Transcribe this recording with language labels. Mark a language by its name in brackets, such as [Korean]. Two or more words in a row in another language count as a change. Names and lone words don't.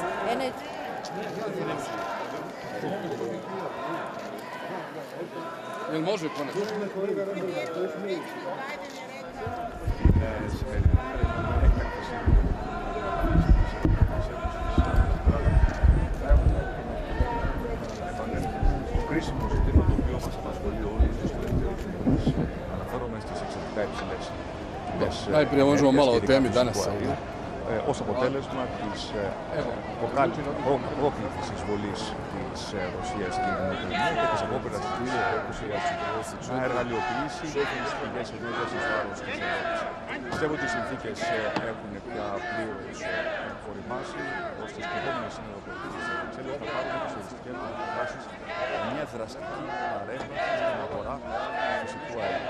[English] And it. [Croatian] Jel može konačno? [Greek] Κρίσιμο ζήτημα το οποίο μας απασχολεί όλους τους τελευταίους μήνες. Αναφέρομαι στις εξαιρετικά υψηλές τιμές. [Croatian] Najprije možemo malo o temi danas. [Greek] Ως αποτέλεσμα της πρόκλητης εισβολής της Ρωσίας στην Ουκρανία και της απόπειρας της Ρωσίας να εργαλειοποιήσει τις πηγές ενέργειας εις βάρος της Ευρώπης. Πιστεύω ότι οι συνθήκες έχουν πια πλήρως οριμάσει ώστε στις επόμενες συνεργοπολιτικές εξέλιξεις να πάρουμε τις οριστικές αποφάσεις μια δραστική παρέμβαση στην αγορά φυσικού αερίου.